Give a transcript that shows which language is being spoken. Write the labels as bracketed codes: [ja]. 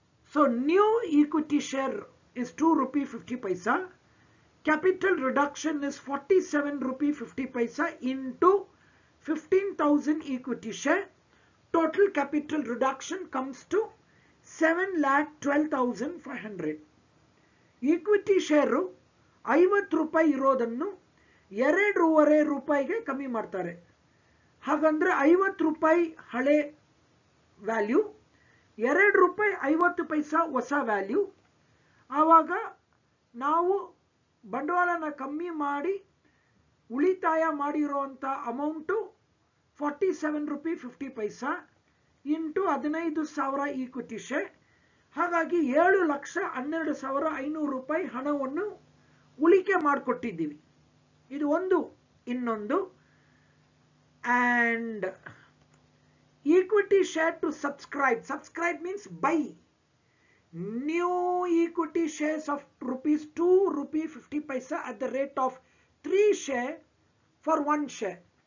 [en] So new equity share is 2.50 rupees. Capital reduction is 47.50 rupees into 15,000 equity share. Total capital reduction comes to 7,12,500. [kn] Equity share 50 ರೂಪಾಯಿ ಇರೋದನ್ನು 2.5 ರೂಪಾಯಿಗೆ ಕಮ್ಮಿ ಮಾಡ್ತಾರೆ. ಹಾಗಂದ್ರೆ 50 ರೂಪಾಯಿ ಹಳೆ ವ್ಯಾಲ್ಯೂ, 2 ರೂಪಾಯಿ 50 ಪೈಸಾ ಹೊಸ ವ್ಯಾಲ್ಯೂ. ಆವಾಗ ನಾವು ಬಂಡವಾಳನ ಕಮ್ಮಿ ಮಾಡಿ ಉಳಿತಾಯ ಮಾಡಿರುವಂತ amount 47.50 rupees into 15,000 equity share. ಹಾಗಾಗಿ 7,12,500 ರೂಪಾಯಿ ಹಣವನ್ನು ಉಳಿಕೆ ಮಾಡಿಕೊಟ್ಟಿದ್ದೀವಿ. ಇದು ಒಂದು. ಇನ್ನೊಂದು, [en] and equity share to subscribe. Subscribe means buy. New equity shares of ₹2.50 at the rate of 3 share for 1 share.